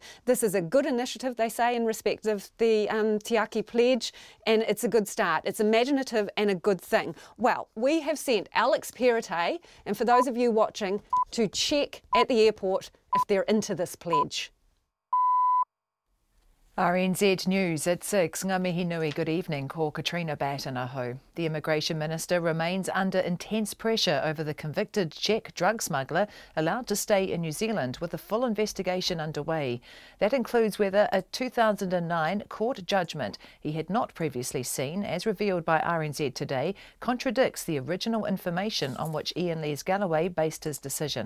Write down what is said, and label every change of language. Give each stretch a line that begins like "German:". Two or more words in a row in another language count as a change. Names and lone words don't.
English: This is a good initiative, they say, in respect of the Tiaki pledge, and it's a good start. It's imaginative and a good thing. Well, we have sent Alex Perrottet, and for those of you watching, to check at the airport if they're into this pledge. RNZ News at 6.
Māori: Ngā mihi nui,
English: good evening. Ko Katrina Batanaho. The Immigration Minister remains under intense pressure over the convicted Czech drug smuggler allowed to stay in New Zealand with a full investigation underway. That includes whether a 2009 court judgment he had not previously seen, as revealed by RNZ Today, contradicts the original information on which Ian Lees-Galloway based his decision.